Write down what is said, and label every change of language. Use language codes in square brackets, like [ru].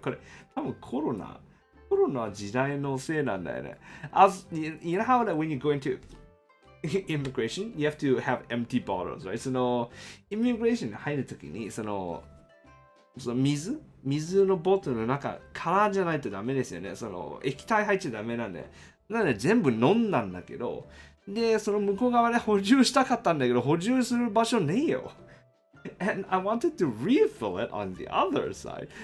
[ja] これ、多分コロナ時代のせいなんだよね。 [en] You know how that when you go into immigration, you have to have empty bottles, right? [ja] その、イミグレーションに入るときに、その水のボトルの中、空じゃないとダメですよね。その、液体入っちゃダメなんで。なので、全部飲んだんだけど、で、その向こう側で補充したかったんだけど、補充する場所ねえよ。 [en] And I wanted to refill it on the other side.